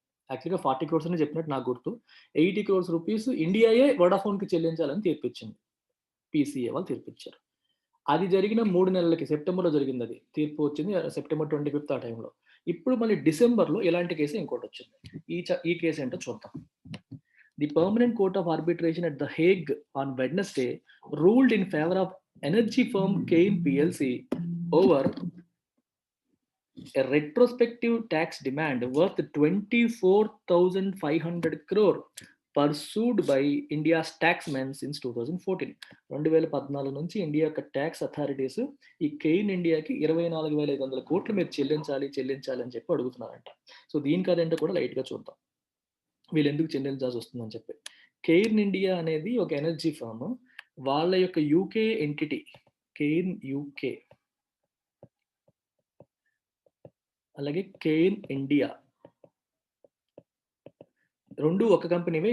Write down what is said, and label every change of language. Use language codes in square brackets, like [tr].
[te] యాక్చువల్‌గా 40 క్రోర్స్ అని చెప్పినట్టు నాకు గుర్తు. 80 క్రోర్స్ రూపీస్ ఇండియాయే వొడాఫోన్‌కి చెల్లించాలని తీర్పిచ్చింది. పీసీఏ వాళ్ళు తీర్పిచ్చారు. అది జరిగిన 3 నెలలకి సెప్టెంబర్‌లో జరిగిందది. తీర్పు వచ్చింది సెప్టెంబర్ 25 ఆ టైంలో. ఇప్పుడు మళ్ళీ డిసెంబర్‌లో ఇలాంటి కేసే ఇంకోటొచ్చింది. ఈ కేస్ ఏంటో చూద్దాం. [en] The Permanent Court of Arbitration at The Hague on Wednesday ruled in favor of energy firm Cain plc over a retrospective tax demand worth 24,500 crore pursued by India's taxmen since 2014. [te] 2014 నుంచి India యొక్క tax authorities ఈ Cain ఇండియాకి 24,500 కోట్లు మీరు చెల్లించాలి అని చెప్పి అడుగుతున్నారంట. So దీని కదేంటో కూడా లైట్‌గా చూద్దాం. వీళ్ళు ఎందుకు చెల్లించాల్సి వస్తుందని చెప్పి. కెయిన్ ఇండియా అనేది ఒక ఎనర్జీ ఫర్మ్. వాళ్ళ యొక్క యూకే ఎంటిటీ కెయిన్ యూకే అలాగే కెయిన్ ఇండియా 2 ఒక కంపెనీవే.